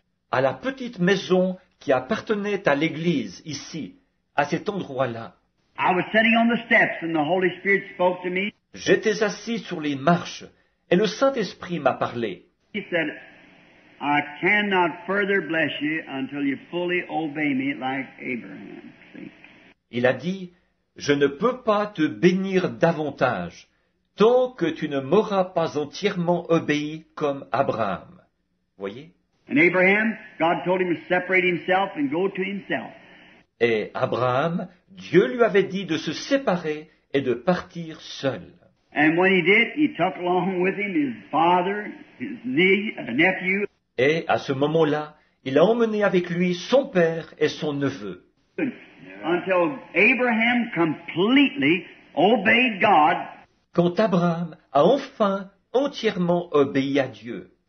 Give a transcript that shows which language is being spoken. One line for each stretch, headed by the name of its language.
French: À la petite maison qui appartenait à l'église, ici, à cet endroit-là.
English: I was sitting on the steps and the Holy Spirit spoke to me.
French: J'étais assis sur les marches et le Saint-Esprit m'a parlé.
English: He said, I cannot further bless you until you fully obey me like Abraham. See?
French: Il a dit, je ne peux pas te bénir davantage tant que tu ne m'auras pas entièrement obéi comme Abraham. Voyez?
English: And Abraham, God told him to separate himself and go to himself.
French: Et Abraham, Dieu lui avait dit de se séparer et de partir seul.
English: And when he did, he took along with him his father, his nephew.
French: Et à ce moment-là, il a emmené avec lui son père et son neveu.
English: Until Abraham completely obeyed God.
French: Quand Abraham a enfin entièrement obéi à Dieu.